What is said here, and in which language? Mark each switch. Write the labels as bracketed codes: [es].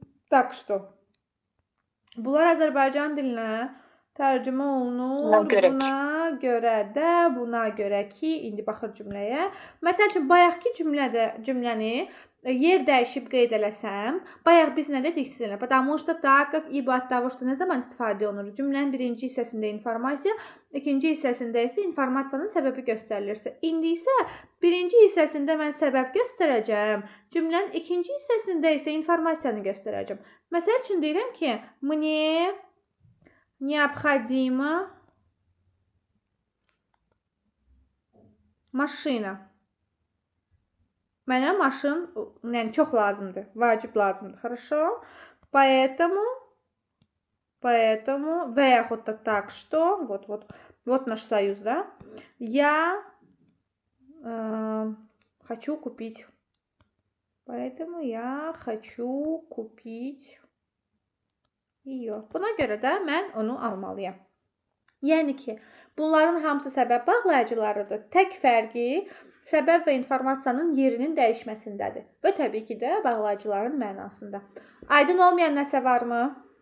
[ru] Так что. [az] Bunlar Azərbaycan dilinə tərcümə olunur. Buna görə də, buna görə ki, indi baxır cümləyə. Məsəl üçün, bayaqki cümləni yer dəyişib qeyd eləsəm, bayaq biz nə dedik sizinlə? [ru] Потому что, так как, ибо, от того что [az] nə zaman istifadə olunur? Cümlənin birinci hissəsində informasiya, ikinci hissəsində isə informasiyanın səbəbi göstərilirsə. İndi isə birinci hissəsində mən səbəb göstərəcəm, cümlənin ikinci hissəsində isə informasiyanı göstərəcəm. Məsəl üçün deyirəm ki, [ru] мне необходима машина. [az] Mənə maşın, yəni çox lazımdır, vacib lazımdır. [ru] Хорошо? Поэтому [az] və yaxud da [ru] так что, вот наш союз, да? Я Хочу купить. Поэтому я хочу купить ее. [az] Buna görə də mən onu almalıyam. Yəni ki, bunların hamısı səbəb bağlayıcılarıdır. Tək fərqi səbəb və informasiyanın yerinin dəyişməsindədir. Və təbii ki də bağlayıcıların mənasında. Aydın olmayan nəsə varmı?